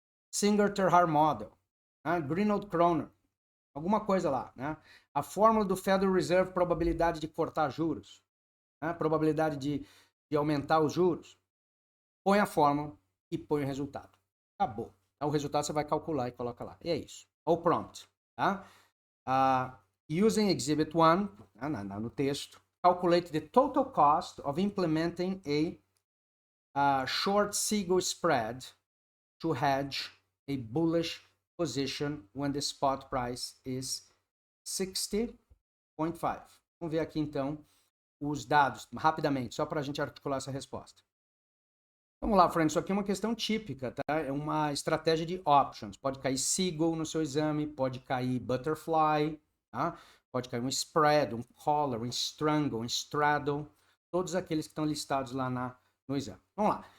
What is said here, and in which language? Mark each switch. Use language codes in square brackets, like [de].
[pt] Singer-Terhar Model. Né? Greenold-Kroner. Alguma coisa lá. Né? A fórmula do Federal Reserve, probabilidade de cortar juros. Né? Probabilidade de aumentar os juros. Põe a fórmula e põe o resultado. Acabou. O resultado você vai calcular e coloca lá. E é isso. O prompt. Tá? [en] Using Exhibit 1, [pt] no texto, [en] calculate the total cost of implementing a short SIGO spread to hedge a bullish position when the spot price is 60.5. [pt] Vamos ver aqui então os dados rapidamente, só para a gente articular essa resposta. Vamos lá, friends, isso aqui é uma questão típica, tá? É uma estratégia de options. Pode cair Seagull no seu exame, pode cair Butterfly, tá? Pode cair um Spread, um Collar, um Strangle, um Straddle, todos aqueles que estão listados lá no exame. Vamos lá.